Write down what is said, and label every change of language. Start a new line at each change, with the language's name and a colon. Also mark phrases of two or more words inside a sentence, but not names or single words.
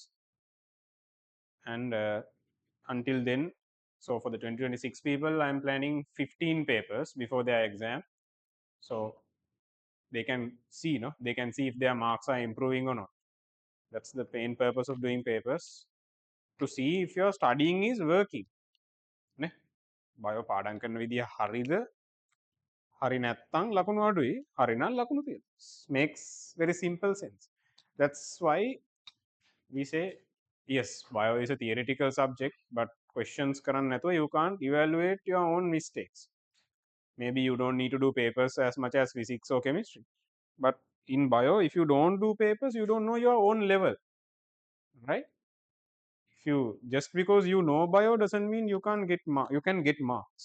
English: And until then, so for the 2026 people, I'm planning 15 papers before their exam. So they can see, they can see if their marks are improving or not. That's the main purpose of doing papers, to see if your studying is working.
Sinhala: Ne? Bio පාඩම් කරන විදිය හරිද? හරි නැත්නම් ලකුණු අඩුයි. හරි නම් ලකුණු තියෙනවා.
English: Makes very simple sense. That's why we say yes, bio is a theoretical subject, but
Sinhala: questions කරන්න නැතුව
English: you can't evaluate your own mistakes. Maybe you don't need to do papers as much as physics or chemistry, but in bio, if you don't do papers, you don't know your own level, right? If you, just because you know bio doesn't mean you can't get you can get marks.